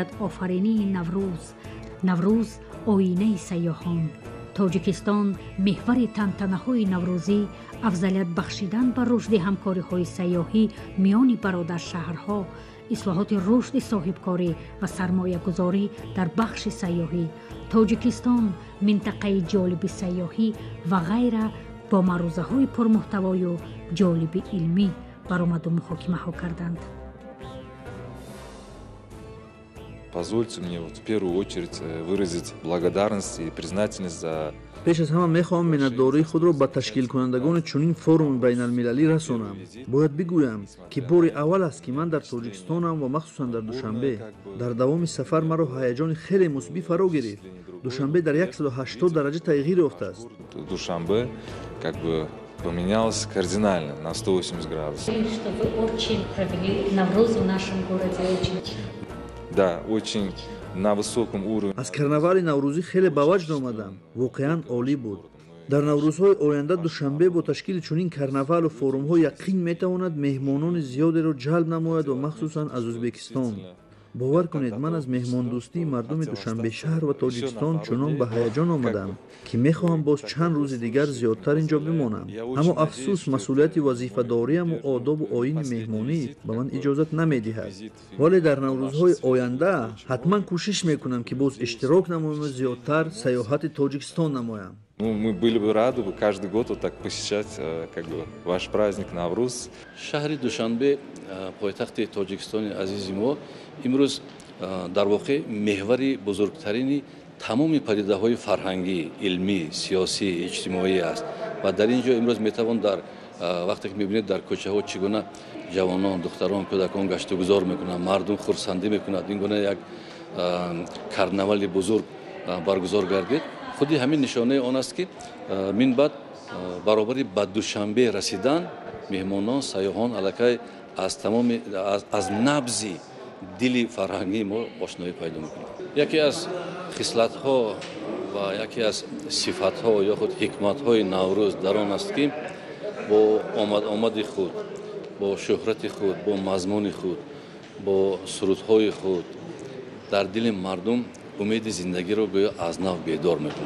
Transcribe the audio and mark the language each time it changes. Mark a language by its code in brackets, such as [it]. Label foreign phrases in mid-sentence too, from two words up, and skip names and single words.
[tg] آفرینی نوروز آینه سیاحان، تاجیکستان محور تنتنه‌های نوروزی، افضلیت بخشیدن بر رشد همکاری‌های سیاحی میان برادر شهرها، اصلاحات رشد صاحبکاری و سرمایه گذاری در بخش سیاحی، تاجیکستان منطقه جالب سیاحی و غیره با معروضه‌های پرمحتوای و جالب علمی برآمد و محاکمه ها کردند. [ru] Позвольте мне в первую очередь выразить благодарность и признательность за [tg] پیش از همه میخواهم منتداری خود را به تشکیل کنندگان چنین فروم بین المللی رسانم. باید بگویم که بار اول است که من در تاجیکستانم و مخصوصا در دوشنبه. در دوام سفر مرا هیجان خیلی مثبت فرا گرفت. دوشنبه در 180 درجه تغییر یافته است. [ru] Душанбе как бы поменялось кардинально на 180 градусов. Да, очень на высоком уровне. [tg] از کرناوال نوروزی خیلی به وجد آمدم. واقعا عالی بود. در نوروزهای آینده دوشنبه با تشکیل چنین کرناوال و فروم ها یقین میتواند مهمانان زیادی را جلب نماید و مخصوصا از ازبکستان. باور کنید من از مهمان دوستی مردم دوشنبه شهر و تاجیکستان چنان به هیجان آمدم که میخواهم باز چند روز دیگر زیادتر اینجا بمانم. اما افسوس مسئولیت وظیفه داریم و آداب و آیین مهمانی به من اجازت نمیدهد. ولی در نوروزهای آینده حتما کوشش میکنم که باز اشتراک نمایم و زیادتر سیاحت تاجیکستان نمایم. [ru] Мы были бы рады каждый год вот так посещать как бы ваш праздник Навруз. [tg] شهر دوشنبه پایتخت تاجیکستان عزیز ما امروز در واقع محور بزرگترین تمام پدیده‌های فرهنگی، علمی، سیاسی، اجتماعی است و در اینجا امروز میتوان در وقتی که میبینید در کوچه ها چگونه جوانان، دختران، کودکان گشت و گذار میکنند، مردم خرسندی میکنند، این گونه یک کرناوال بزرگ برگزار گردید. خودی همین نشانه آن است که من بعد баробари ба душанбе расидан меҳмонон саёҳон аллакай аз набзи дили фарҳангии мо ошноӣ пайдо мекунад. яке аз хислатҳо ва яке аз сифатҳо ё худ ҳикматҳои наврӯз дар он аст ки бо омади худ, бо шӯҳрати худ, бо мазмуни худ, бо сурудҳои худ дар дили мардум умеди зиндагиро гӯё аз нав бедор мекунад.